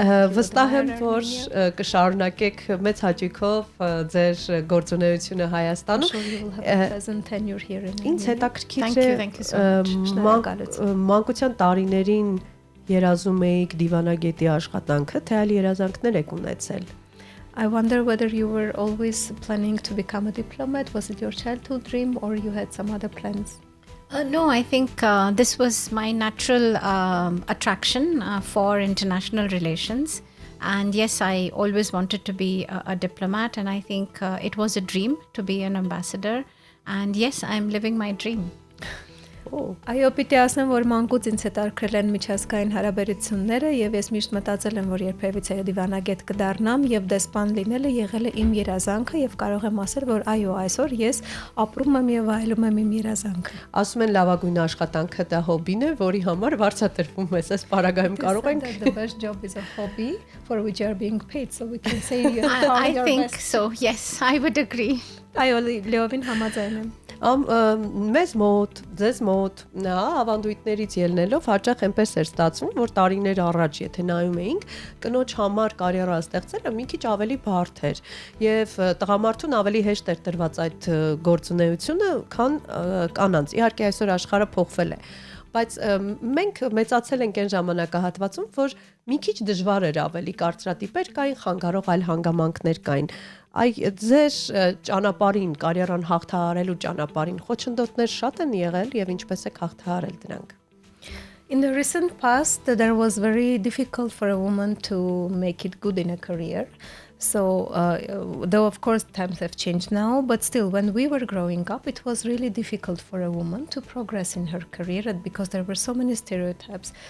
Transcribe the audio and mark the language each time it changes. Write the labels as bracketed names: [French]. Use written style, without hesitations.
[Armenian] Վստահ եմ, որ կշարունակեք մեծ հաճույքով ձեր գործունեությունը Հայաստանում։ Ինձ հետաքրքիր է մանկության տարիներին երազում էիք դիվանագետի աշխատանքը, թե այլ երազանքներ եք ունեցել։ [English] I wonder whether you were always planning to become a diplomat. Was it your childhood dream or you had some other plans? No, I think this was my natural attraction for international relations. And yes, I always wanted to be a diplomat, and I think it was a dream to be an ambassador. And yes, I'm living my dream. [Armenian] Այո, պիտի ասեմ, որ մանկուց ինձ հետաքրքրել են միջազգային հարաբերությունները եւ ես միշտ մտածել եմ, որ երբևիցե դիվանագետ կդառնամ եւ դեսպան լինելը եղել է իմ երազանքը եւ կարող եմ ասել, որ այո, այսօր ես ապրում եմ եւ վայելում եմ իմ երազանքը։ Ասում են լավագույն աշխատանքը դա հոբին է, որի համար վարձատրվում ես, այս պարագայում կարող ենք [English] The best job is a hobby for which you are being paid, so we can say you I think so. Yes, I would agree. [Armenian] Այո, լիովին համաձայն եմ։ Մեզ մոտ, ձեզ մոտ, ավանդույթներից ելնելով հաճախ այնպես էր ստացվում, որ տարիներ առաջ, եթե նայում էինք, կնոջ համար կարիերա ստեղծելը մի քիչ ավելի բարդ էր եւ տղամարդուն ավելի հեշտ էր տրված այդ գործունեությունը, քան կանանց։ Իհարկե այսօր աշխարհը փոխվել է, բայց մենք մեծացել ենք այն ժամանակահատվածում, որ մի քիչ դժվար էր ավելի կարծրատիպեր կային, խանգարող այլ հանգամանքներ կային։ Այ ձեր ճանապարհին, կարիերան հաղթահարելու ճանապարհին խոչընդոտներ շատ են եղել եւ ինչպես եք հաղթահարել դրանք։ [English] In the recent past, there was very difficult for a woman to make it good in a career. So, though of course times have changed now, but still when we were growing up, it was really difficult for a woman to progress in her career because there were so many stereotypes.